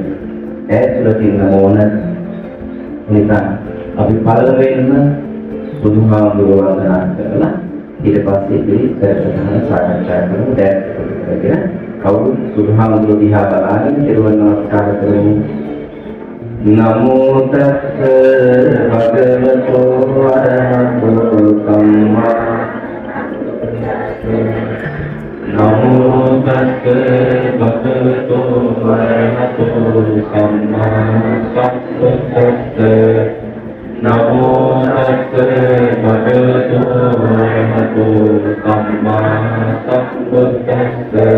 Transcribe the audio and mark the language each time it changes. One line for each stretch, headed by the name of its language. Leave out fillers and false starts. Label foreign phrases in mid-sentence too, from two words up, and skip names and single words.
Sinhala: ඈතුලට ඉන්න ඕන. නිසා අපි පළවෙනිම බුදුහාමුදුරුවෝ වන්දනා කරලා ඊට පස්සේ පිළිසරණ සාකච්ඡා කරමු. දැන් කවුරු බුදුහාමුදුරුවෝ දිහා බලාගෙන සිරුවන් නමස්කාර කරමු.
Pali: නමෝ තස්ස භගවතෝ අරහතෝ සම්මා නමෝ තස්ස භගවතෝ අරහතෝ සම්මා සම්බුද්දස්ස නමෝ තස්ස භගවතෝ අරහතෝ සම්මා සම්බුද්දස්ස